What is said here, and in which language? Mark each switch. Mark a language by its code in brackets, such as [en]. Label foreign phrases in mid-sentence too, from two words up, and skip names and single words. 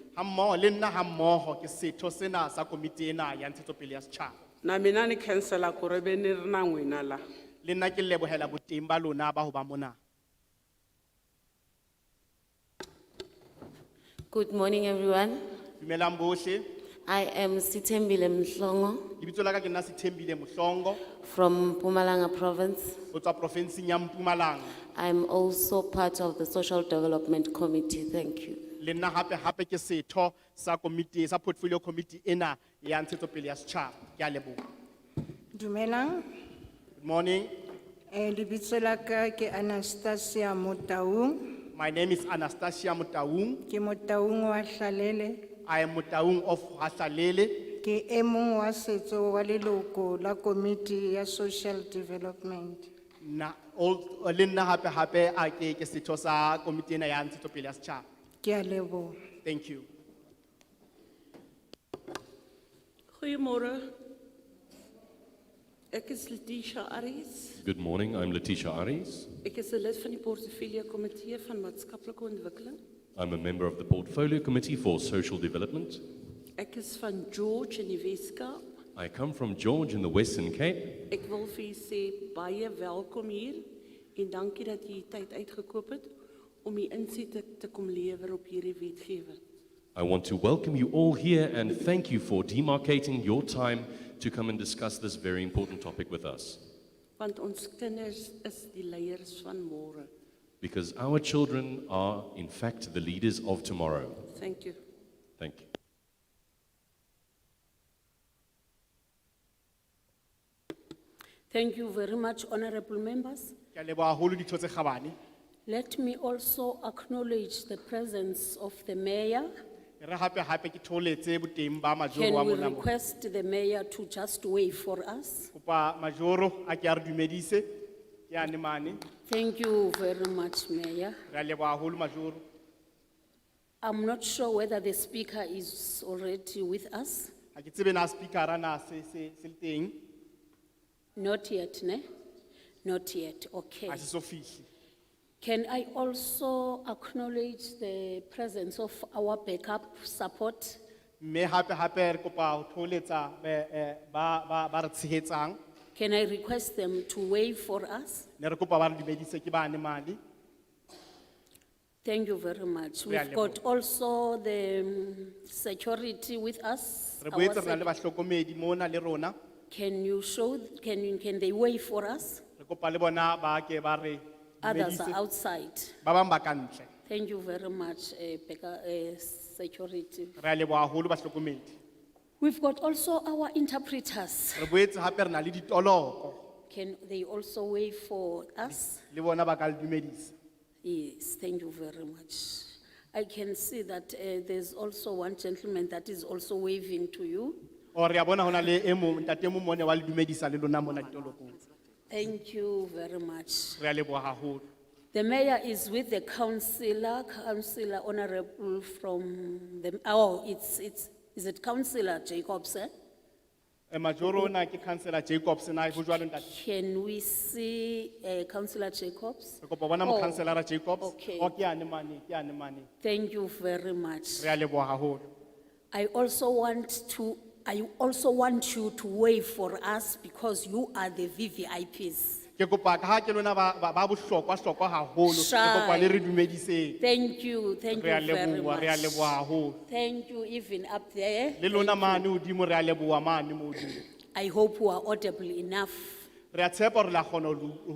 [st] Hammoho le nna hammoho ke setho sena sa komiti ena ya ntshetsopele ya setjhaba. [ts] Na mina ni cancela ku ri ve ni ri na n'wina la. [st] Le nna ke lebohela boteng ba lona ba ho ba mona. [en] Good morning, everyone. [st] Dumelang bohle. [en] I am Sitembile Mhlongo [st] Lebitso la ka ke nna Sithembile Mohlongo [en] from Mpumalanga province. [st] ho tswa provinceng ya Mpumalanga. [en] I'm also part of the Social Development Committee. Thank you. [st] Le nna hape ke setho sa komiti sa [en] portfolio committee [st] ena ya ntshetsopele ya setjhaba. Ke a leboha. Dumelang, [en] Good morning. [st] lebitso la ka ke Anastasia Motaung, [en] My name is Anastasia Motaung. [st] ke Motaung wa Hlalele, [en] I am Motaung of Hasalele. [st] ke e mong wa setso wa leloko la komiti ya [en] social development. [st] Le nna hape a ke setho sa komiti ena ya ntshetsopele ya setjhaba. Ke a leboha. [en] Thank you. [af] Goeiemorgen. Ek is Letitia Aries. [en] Good morning, I'm Letitia Aries. [af] Ek is 'n lid van die portefeulje komitee van maatskaplike ontwikkeling. [en] I'm a member of the Portfolio Committee for Social Development. [af] Ek is van George in die Weskaap. [en] I come from George in the Western Cape. [af] Ek wil vir u sê baie welkom hier en dankie dat u tyd uitgekoop het om u insette te kom lewer op hierdie wetgewing. [en] I want to welcome you all here and thank you for demarcating your time to come and discuss this very important topic with us. [af] Want ons kinders is die leiers van môre. [en] Because our children are, in fact, the leaders of tomorrow. Thank you. Thank you. Thank you very much, honorable members. [st] Ke a leboha haholo ditho tse kgabane. [en] Let me also acknowledge the presence of the mayor. [st] Re hape ke tholetse boteng ba majoro [en] Can [st] wa [en] we [st] mona mo. [en] request the mayor to just wave for us? [st] Kopa majoro a ke a re dumedise. Ke ane mane. [en] Thank you very much, Mayor. [st] Re a leboha haholo majoro. [en] I'm not sure whether the speaker is already with us. [st] Ha ke tsebe na speaker na se le teng. [en] Not yet, ne? Not yet, okay. [st] Ha se so fihle. [en] Can I also acknowledge the presence of our backup support? [st] Mme hape re kopa ho tholetsa ba re tshehetsang. [en] Can I request them to wave for us? [st] Ne re kopa ba re dumedise ke bane mane. [en] Thank you very much. [st] Re a [en] We've got also the security with us. [st] Re [en] our [st] boetse re na le bahlokomedi mona le rona. [en] Can you show, can they wave for us? [st] Re kopa le bona ba ke ba re [en] Others are [st] dumedise. [en] outside. [st] Ba bang ba ka ntle. [en] Thank you very much, security. [st] Re a leboha haholo bahlokomedi. [en] We've got also our interpreters. [st] Re boetse hape re na le ditoloko. [en] Can they also wave for us? [st] Le bona ba ka le dumedisa. [en] Yes, thank you very much. I can see that there's also one gentleman that is also waving to you. [st] O re a bona hona le e mong ntate e mong mone wa le dumedisa le lona mona ditolokong. [en] Thank you very much. [st] Re a leboha haholo. [en] The mayor is with the councillor honorable from the, is it Councillor Jacobs, eh? [st] Majoro na ke Councillor Jacobs na go jwalo ntate. [en] Can we see Councillor Jacobs? [st] Re kopa bona mo [en] Oh, Councillor Jacobs. okay. [st] O ke ane mane, ke ane mane. [en] Thank you very much. [st] Re a leboha haholo. [en] I also want you to wave for us because you are the VVIPs. [st] Ke kopa ka ha ke lona ba bohlokwa haholo. Ke kopa le re dumediseng. [en] Thank you [st] Re a [en] very [st] leboha, re a [en] much. [st] leboha haholo. [en] Thank you even up there. [st] Le lona mane hodimo re a leboha mane mo hodimo. [en] I hope you are audible enough. [st] Re a tshepa hore la kgona ho ho